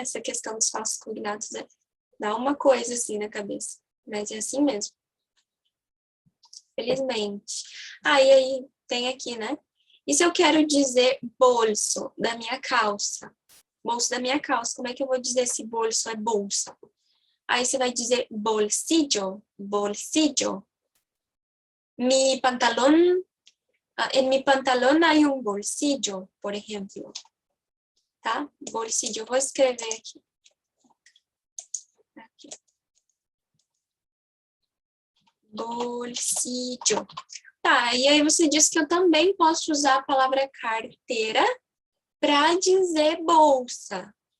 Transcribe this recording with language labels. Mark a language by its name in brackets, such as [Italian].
[Portuguese] Essa questão dos falsos cognatos. Dá uma coisa assim na cabeça. Mas é assim mesmo. Felizmente. E aí tem aqui, né? E se eu quero dizer bolso da minha calça? bolso da minha calça. Como é que eu vou dizer se bolso é bolsa? Aí você vai dizer bolsillo, bolsillo. [Spanish] Mi pantalón, en mi pantalón hay un bolsillo, por ejemplo. [Portuguese] Tá? Bolsillo, eu vou escrever aqui. Aqui. Bolsillo. Tá, e aí você diz que eu também posso usar a palavra carteira para dizer bolsa.